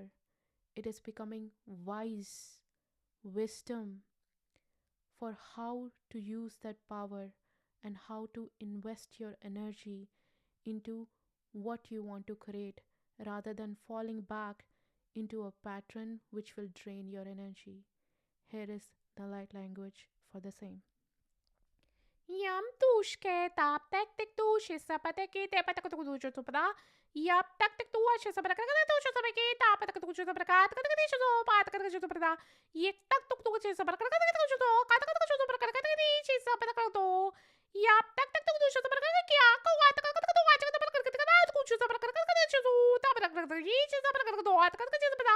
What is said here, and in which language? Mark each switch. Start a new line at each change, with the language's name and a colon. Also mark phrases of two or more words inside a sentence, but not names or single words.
English: It is becoming wise, wisdom for how to use that power and how to invest your energy into what you want to create rather than falling back into a pattern which will drain your energy. Here is the light language for the same. Yam tushke tap tek tek tu shisapateki tepatakatusha supra. Yap tak tek tu shisapatakatusha sapeki tapatakatusha saprakat katakatisha patakatatusha supra. Yek tak tuk tu shisapatakatusha katakatusha saprakatakatisha shisapatakato. Yap tak tek tu shisapatakakia kawatakatakatusha saprakatakatusha saprakatakatusha tapatakatusha saprakatakatusha.